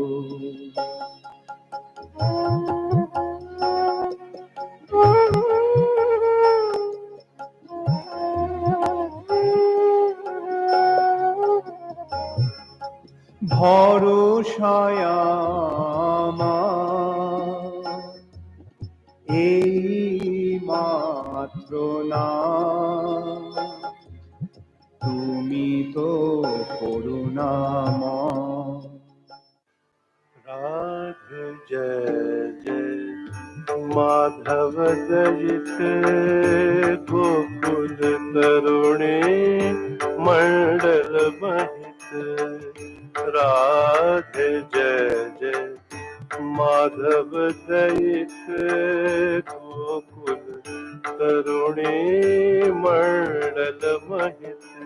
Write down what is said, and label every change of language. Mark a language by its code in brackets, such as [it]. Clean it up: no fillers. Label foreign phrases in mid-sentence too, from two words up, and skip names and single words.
[bn] ভরসায় আমার এই মাত্র না তুমি তো করুণাময় [sa] राधे जय जय माधव दयित गोकुल तरुणे मंडल महित राधे जय जय माधव दयित गोकुल तरुणे मंडल महित